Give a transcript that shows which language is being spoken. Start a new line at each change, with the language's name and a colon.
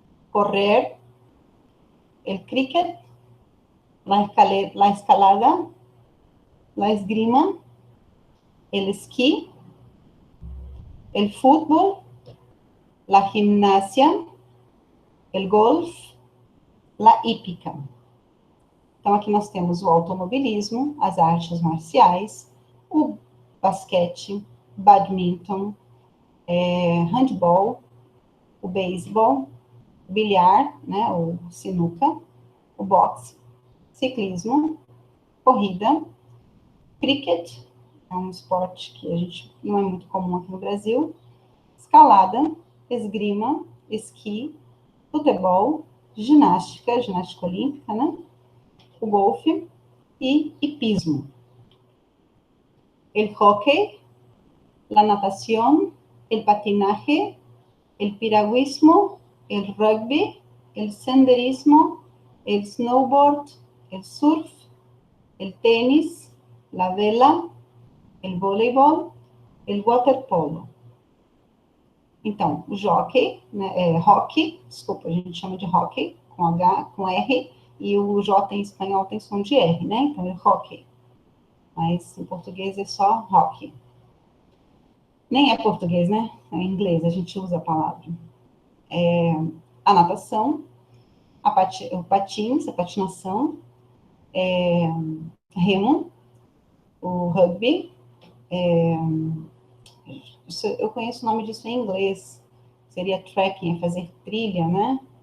Spanish: correr, el cricket, la escalada, la esgrima, el esquí, el fútbol, la gimnasia, el golf, la hípica.
Portuguese: Então, aqui nós temos o automobilismo, as artes marciais, o basquete, badminton, handball, o beisebol, o bilhar, né, o sinuca, o boxe, ciclismo, corrida, cricket, é um esporte que a gente não é muito comum aqui no Brasil, escalada, esgrima, esqui, futebol, ginástica olímpica, né, o golfe e hipismo.
Spanish: El hockey, la natación, el patinaje, el piragüismo, el rugby, el senderismo, el snowboard, el surf, el tenis, la vela, el voleibol, el waterpolo.
Portuguese: Então, o jockey, né, hockey, desculpa, a gente chama de hockey, com H, com R, e o J em espanhol tem som de R, né? Então, é hockey. Mas em português é só hockey. Nem é português, né? É inglês, a gente usa a palavra. A natação, o patins, a patinação, remo, o rugby, eu conheço o nome disso em inglês, seria trekking, fazer trilha, né?